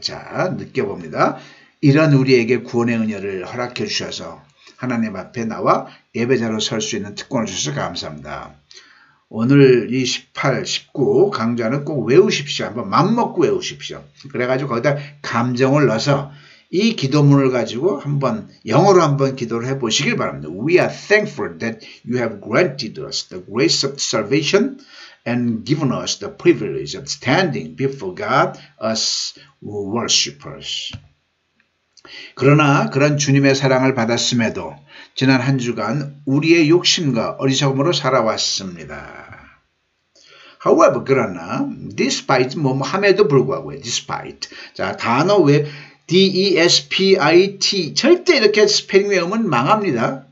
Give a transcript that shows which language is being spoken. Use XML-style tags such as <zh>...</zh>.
<ko>자, 느껴봅니다. 이런 우리에게 구원의 은혜를 허락해 주셔서 하나님 앞에 나와 예배자로 설 수 있는 특권을 주셔서 감사합니다. 오늘 이 18, 19 강좌는 꼭 외우십시오. 한번 맘먹고 외우십시오. 그래가지고 거기다 감정을 넣어서 이 기도문을 가지고 한번 영어로 한번 기도를 해보시길 바랍니다.</ko> <en>We are thankful that you have granted us the grace of salvation and given us the privilege of standing before God as worshippers.</en> <ko>그러나 그런 주님의 사랑을 받았음에도 지난 한 주간 우리의 욕심과 어리석음으로 살아왔습니다.</ko> <en>However,</en> <ko>그러나</ko> <en>despite</en> <ko>함에도 불구하고요.</ko> <en>despite.</en> <ko>자, 단어 왜 D-E-S-P-I-T 절대 이렇게 스페링 외우면 망합니다.</ko>